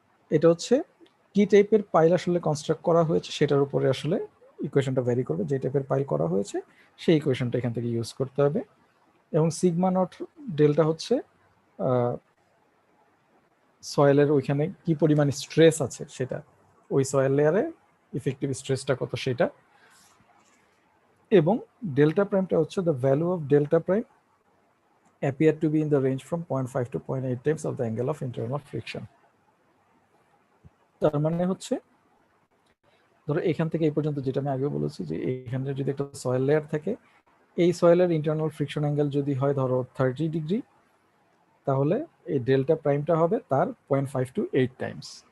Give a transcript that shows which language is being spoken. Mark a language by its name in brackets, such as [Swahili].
[Bangla] এটা হচ্ছে কি টাইপের পাইল আসলে কনস্ট্রাক্ট করা হয়েছে সেটার উপরে আসলে ইকুয়েশনটা ভ্যারি করবে, যে টাইপের পাইল করা হয়েছে সেই ইকুয়েশনটা এখান থেকে ইউজ করতে হবে। এবং সিগমা নট ডেল্টা হচ্ছে সয়েলের ওইখানে কি পরিমাণ স্ট্রেস আছে সেটা, ওই সয়েল লেয়ারে ইফেক্টিভ স্ট্রেসটা কত সেটা। এবং ডেল্টা প্রাইমটা হচ্ছে [English] The value of delta prime appear to be in the range from 0.5 to 0.8 times of the angle of internal friction। [Bangla] তার মানে হচ্ছে ধরো এখান থেকে এই পর্যন্ত যেটা আমি আগে বলেছি যে এখানে যদি একটা সয়েল লেয়ার থাকে, এই সয়েলের ইন্টারনাল ফ্রিকশন অ্যাঙ্গেল যদি হয় ধরো 30 ডিগ্রি, তাহলে এই ডেল্টা প্রাইমটা হবে তার 0.5 to 8 টাইমস।